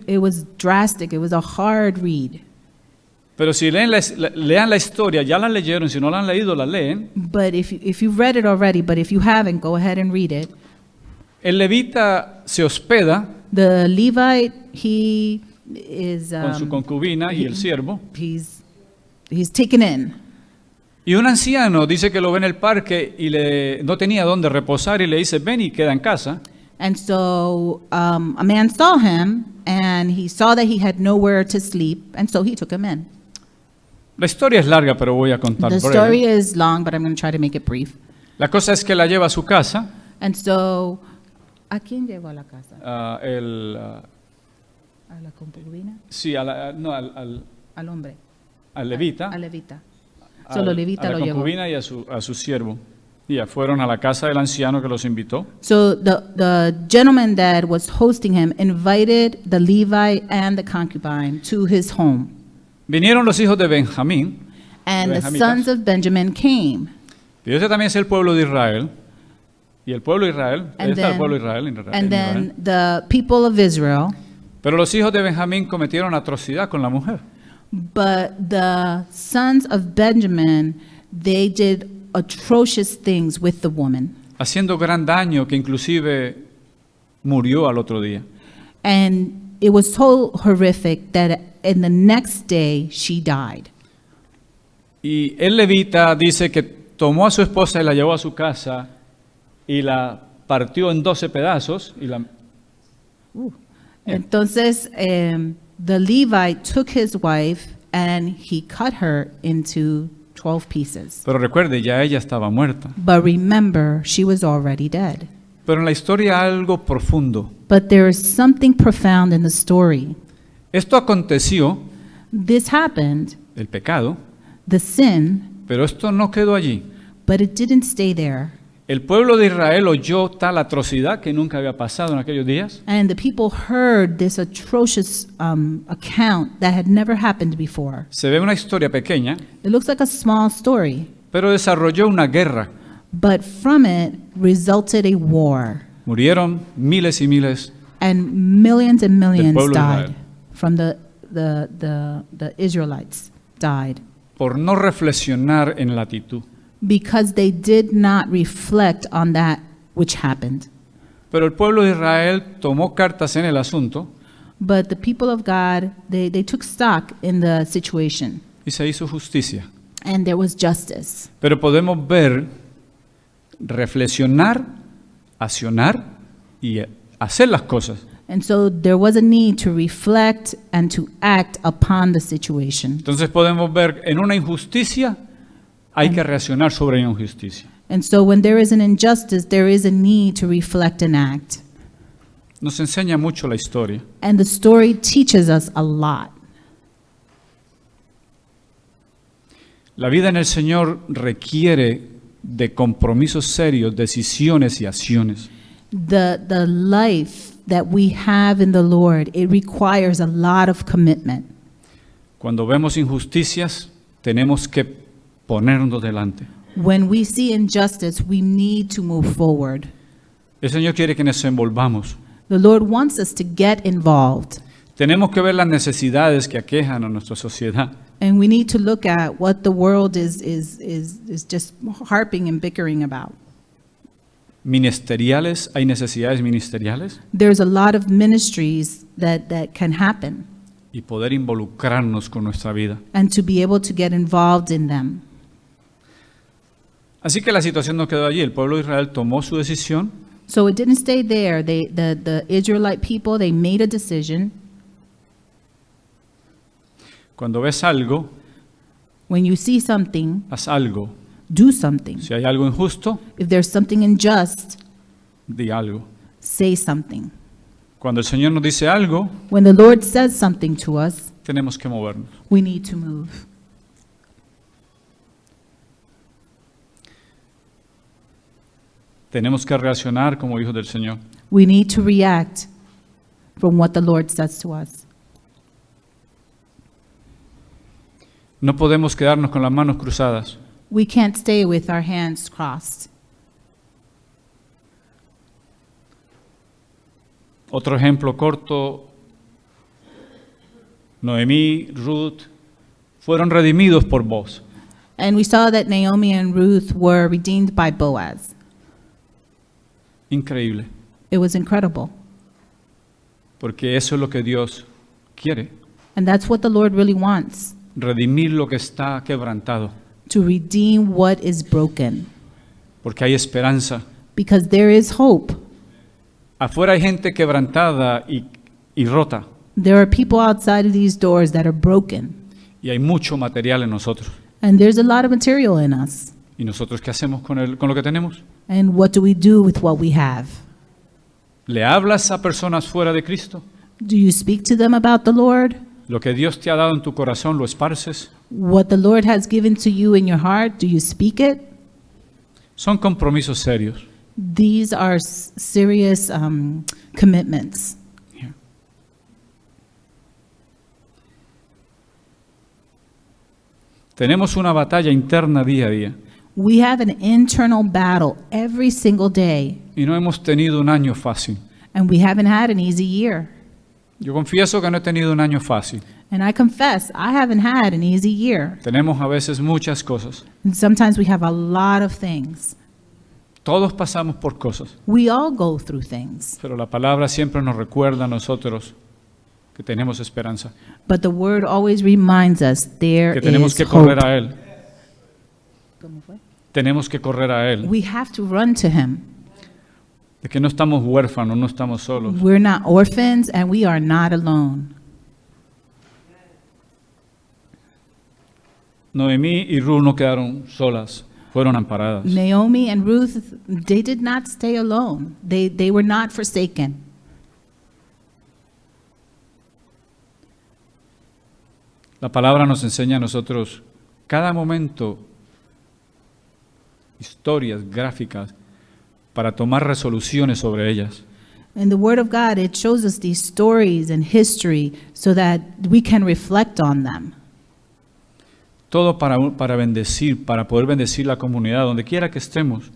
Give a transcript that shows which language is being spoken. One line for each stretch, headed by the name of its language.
English: It was drastic. It was a hard read.
Spanish: pero si lean la historia, ya la leyeron, si no la han leído, la leen.
English: But if you've read it already, but if you haven't, go ahead and read it.
Spanish: El levita se hospeda
English: The Levite, he is
Spanish: con su concubina y el siervo.
English: he's taken in.
Spanish: Y un anciano dice que lo ve en el parque y no tenía dónde reposar y le dice, ven y queda en casa.
English: And so a man saw him, and he saw that he had nowhere to sleep, and so he took him in.
Spanish: La historia es larga, pero voy a contar
English: The
Spanish: breve.
English: story is long, but I'm going to try to make it brief.
Spanish: La cosa es que la lleva a su casa,
English: And so,
Spanish: ¿a quién llevó a la casa? ¿A la concubina? sí, no, al Al hombre. levita, Al levita. So los levitas a la lo llevó. concubina y a su siervo. Y ya fueron a la casa del anciano que los invitó.
English: So the gentleman that was hosting him invited the Levite and the concubine to his home.
Spanish: Vinieron los hijos de Benjamín.
English: And the
Spanish: Benjamitas.
English: sons of Benjamin came.
Spanish: Y ese también es el pueblo de Israel. Y el pueblo de Israel, ahí está el
English: then-
Spanish: pueblo de Israel, en Israel.
English: And then the people of Israel,
Spanish: Pero los hijos de Benjamín cometieron atrocidad con la mujer.
English: but the sons of Benjamin, they did atrocious things with the woman.
Spanish: Haciendo gran daño que inclusive murió al otro día.
English: And it was so horrific that in the next day she died.
Spanish: Y el levita dice que tomó a su esposa y la llevó a su casa y la partió en 12 pedazos y la...
English: Yeah. Entonces, the Levite took his wife and he cut her into 12 pieces.
Spanish: Pero recuerde, ya ella estaba muerta.
English: But remember, she was already dead.
Spanish: Pero en la historia algo profundo.
English: But there is something profound in the story.
Spanish: Esto aconteció,
English: This happened,
Spanish: el pecado,
English: the sin,
Spanish: pero esto no quedó allí.
English: but it didn't stay there.
Spanish: El pueblo de Israel oyó tal atrocidad que nunca había pasado en aquellos días.
English: And the people heard this atrocious account that had never happened before.
Spanish: Se ve una historia pequeña,
English: It looks like a small story,
Spanish: pero desarrolló una guerra.
English: but from it resulted a war.
Spanish: Murieron miles y miles.
English: And millions
Spanish: pueblo de
English: died
Spanish: Israel.
English: from the Israelites died
Spanish: Por no reflexionar en la actitud.
English: because they did not reflect on that which happened.
Spanish: Pero el pueblo de Israel tomó cartas en el asunto
English: But the people of God, they took stock in the situation,
Spanish: y se hizo justicia.
English: and there was justice.
Spanish: Pero podemos ver, reflexionar, accionar y hacer las cosas.
English: And so there was a need to reflect and to act upon the situation.
Spanish: Entonces podemos ver en una injusticia hay que reaccionar sobre la injusticia.
English: And so when there is an injustice, there is a need to reflect and act.
Spanish: Nos enseña mucho la historia.
English: And the story teaches us a lot.
Spanish: La vida en el Señor requiere de compromisos serios, decisiones y acciones.
English: The life that we have in the Lord, it requires a lot of commitment.
Spanish: Cuando vemos injusticias, tenemos que ponernos delante.
English: When we see injustice, we need to move forward.
Spanish: El Señor quiere que nos envolvamos.
English: The Lord wants us to get involved.
Spanish: Tenemos que ver las necesidades que aquejan a nuestra sociedad.
English: And we need to look at what the world is just harping and bickering about.
Spanish: Ministeriales, hay necesidades ministeriales
English: There's a lot of ministries that can happen,
Spanish: y poder involucrarnos con nuestra vida.
English: and to be able to get involved in them.
Spanish: Así que la situación no quedó allí. El pueblo de Israel tomó su decisión
English: So it didn't stay there. The Israelite people, they made a decision.
Spanish: Cuando ves algo,
English: When you see something,
Spanish: haz algo.
English: do something.
Spanish: Si hay algo injusto,
English: If there's something unjust,
Spanish: di algo.
English: say something.
Spanish: Cuando el Señor nos dice algo,
English: When the Lord says something to us,
Spanish: tenemos que movernos.
English: we need to move.
Spanish: Tenemos que reaccionar como hijos del Señor.
English: We need to react from what the Lord says to us.
Spanish: No podemos quedarnos con las manos cruzadas.
English: We can't stay with our hands crossed.
Spanish: Otro ejemplo corto, Noemí, Ruth, fueron redimidos por Boaz.
English: And we saw that Naomi and Ruth were redeemed by Boaz.
Spanish: Increíble,
English: It was incredible.
Spanish: porque eso es lo que Dios quiere,
English: And that's what the Lord really wants,
Spanish: redimir lo que está quebrantado,
English: to redeem what is broken.
Spanish: porque hay esperanza.
English: Because there is hope.
Spanish: Afuera hay gente quebrantada y rota,
English: There are people outside of these doors that are broken.
Spanish: y hay mucho material en nosotros.
English: And there's a lot of material in us.
Spanish: ¿Y nosotros qué hacemos con lo que tenemos?
English: And what do we do with what we have?
Spanish: ¿Le hablas a personas fuera de Cristo?
English: Do you speak to them about the Lord?
Spanish: Lo que Dios te ha dado en tu corazón, ¿lo esparces?
English: What the Lord has given to you in your heart, do you speak it?
Spanish: Son compromisos serios.
English: These are serious commitments.
Spanish: Tenemos una batalla interna día a día
English: We have an internal battle every single day,
Spanish: y no hemos tenido un año fácil.
English: and we haven't had an easy year.
Spanish: Yo confieso que no he tenido un año fácil.
English: And I confess, I haven't had an easy year.
Spanish: Tenemos a veces muchas cosas.
English: And sometimes we have a lot of things.
Spanish: Todos pasamos por cosas,
English: We all go through things.
Spanish: pero la palabra siempre nos recuerda a nosotros que tenemos esperanza,
English: But the word always reminds us there
Spanish: que tenemos
English: is
Spanish: que
English: hope.
Spanish: correr a Él. Tenemos que correr a Él,
English: We have to run to him.
Spanish: de que no estamos huérfanos, no estamos solos.
English: We're not orphans and we are not alone.
Spanish: Noemí y Ruth no quedaron solas, fueron amparadas.
English: Naomi and Ruth, they did not stay alone. They were not forsaken.
Spanish: La palabra nos enseña a nosotros cada momento historias gráficas para tomar resoluciones sobre ellas.
English: In the Word of God, it shows us these stories and history so that we can reflect on them.
Spanish: Todo para bendecir, para poder bendecir la comunidad, donde quiera que estemos.